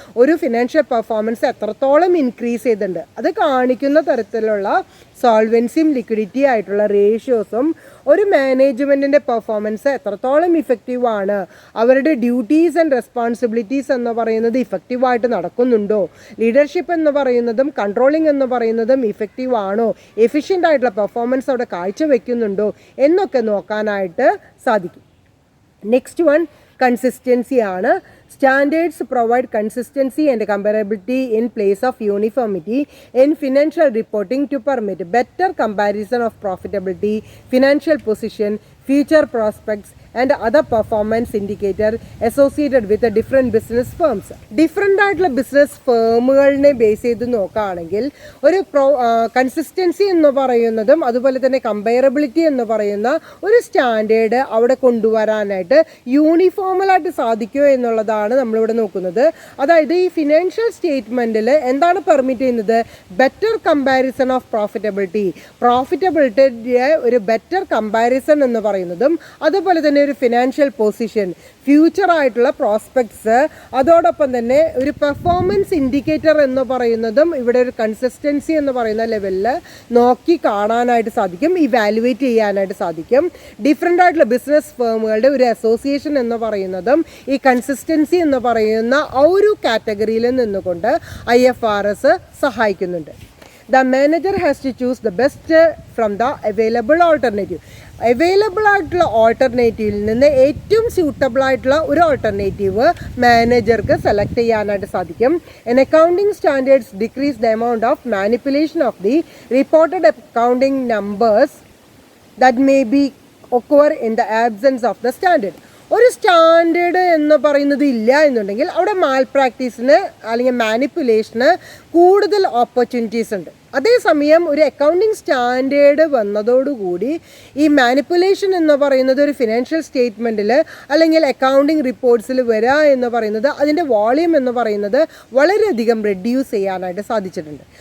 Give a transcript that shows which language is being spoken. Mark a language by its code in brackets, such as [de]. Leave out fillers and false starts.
[ml] ഒരു financial performance എത്രത്തോളം increase ചെയ്തിട്ടുണ്ട് അത് കാണിക്കുന്ന തരത്തിലുള്ള സോൾവൻസിയും ലിക്വിഡിറ്റി ആയിട്ടുള്ള റേഷ്യോസും ഒരു മാനേജ്മെൻറ്റിൻ്റെ പെർഫോമൻസ് എത്രത്തോളം ഇഫക്റ്റീവാണ്, അവരുടെ ഡ്യൂട്ടീസ് ആൻഡ് റെസ്പോൺസിബിലിറ്റീസ് എന്ന് പറയുന്നത് ഇഫക്റ്റീവായിട്ട് നടക്കുന്നുണ്ടോ, ലീഡർഷിപ്പ് എന്ന് പറയുന്നതും കൺട്രോളിംഗ് എന്ന് പറയുന്നതും ഇഫക്റ്റീവ് ആണോ, എഫിഷ്യൻ്റ് ആയിട്ടുള്ള പെർഫോമൻസ് അവിടെ കാഴ്ചവെക്കുന്നുണ്ടോ എന്നൊക്കെ നോക്കാനായിട്ട് സാധിക്കും. നെക്സ്റ്റ് വൺ കൺസിസ്റ്റൻസി ആണ്. [en] Standards provide consistency and comparability in place of uniformity in financial reporting to permit better comparison of profitability, financial position, future prospects and other performance indicator associated with the different business firms. [ml] Different ആയിട്ടുള്ള business ഫേമുകളിനെ base ചെയ്ത് നോക്കുകയാണെങ്കിൽ ഒരു consistency എന്ന് പറയുന്നതും അതുപോലെ തന്നെ comparability എന്ന് പറയുന്ന ഒരു സ്റ്റാൻഡേർഡ് അവിടെ കൊണ്ടുവരാനായിട്ട് യൂണിഫോമലായിട്ട് സാധിക്കുമോ എന്നുള്ളതാണ് നമ്മളിവിടെ നോക്കുന്നത്. അതായത് ഈ ഫിനാൻഷ്യൽ സ്റ്റേറ്റ്മെൻറ്റിൽ എന്താണ് പെർമിറ്റ് ചെയ്യുന്നത്? ബെറ്റർ കമ്പാരിസൺ ഓഫ് പ്രോഫിറ്റബിലിറ്റിയുടെ ഒരു ബെറ്റർ കമ്പാരിസൺ എന്ന് പറയുന്നതും അതുപോലെ തന്നെ ഒരു ഫിനാൻഷ്യൽ പൊസിഷൻ, ഫ്യൂച്ചർ ആയിട്ടുള്ള പ്രോസ്പെക്ട്സ്, അതോടൊപ്പം തന്നെ ഒരു പെർഫോമൻസ് ഇൻഡിക്കേറ്റർ എന്ന് പറയുന്നതും ഇവിടെ ഒരു കൺസിസ്റ്റൻസി എന്ന് പറയുന്ന ലെവലിൽ നോക്കി കാണാനായിട്ട് സാധിക്കും, ഇവാലുവേറ്റ് ചെയ്യാനായിട്ട് സാധിക്കും. ഡിഫറെൻ്റ് ആയിട്ടുള്ള ബിസിനസ് ഫേമുകളുടെ ഒരു അസോസിയേഷൻ എന്ന് പറയുന്നതും ഈ കൺസിസ്റ്റൻസി എന്ന് പറയുന്ന ആ ഒരു കാറ്റഗറിയിൽ നിന്നുകൊണ്ട് IFRS സഹായിക്കുന്നുണ്ട്. [en] The manager has to choose the best from the available alternative. [ml] Available ആയിട്ടുള്ള ഓൾട്ടർനേറ്റീവിൽ നിന്ന് ഏറ്റവും സ്യൂട്ടബിൾ ആയിട്ടുള്ള ഒരു ഓൾട്ടർനേറ്റീവ് മാനേജർക്ക് സെലക്ട് ചെയ്യാനായിട്ട് സാധിക്കും. [en] An accounting standards decrease the amount of manipulation of the reported accounting numbers that may be occur in the absence of the standard. [ml] ഒരു standard എന്ന് പറയുന്നത് ഇല്ല എന്നുണ്ടെങ്കിൽ അവിടെ മാൽ പ്രാക്ടീസിന് അല്ലെങ്കിൽ മാനിപ്പുലേഷന് കൂടുതൽ ഓപ്പർച്യൂണിറ്റീസ് ഉണ്ട്. അതേസമയം ഒരു അക്കൗണ്ടിങ് സ്റ്റാൻഡേർഡ് വന്നതോടുകൂടി ഈ മാനിപ്പുലേഷൻ എന്ന് പറയുന്നത് ഒരു ഫിനാൻഷ്യൽ സ്റ്റേറ്റ്മെൻറ്റിൽ അല്ലെങ്കിൽ അക്കൗണ്ടിങ് റിപ്പോർട്ട്സിൽ വരിക എന്ന് പറയുന്നത് അതിൻ്റെ വോളിയം എന്ന് പറയുന്നത് വളരെയധികം റെഡ്യൂസ് ചെയ്യാനായിട്ട് സാധിച്ചിട്ടുണ്ട്.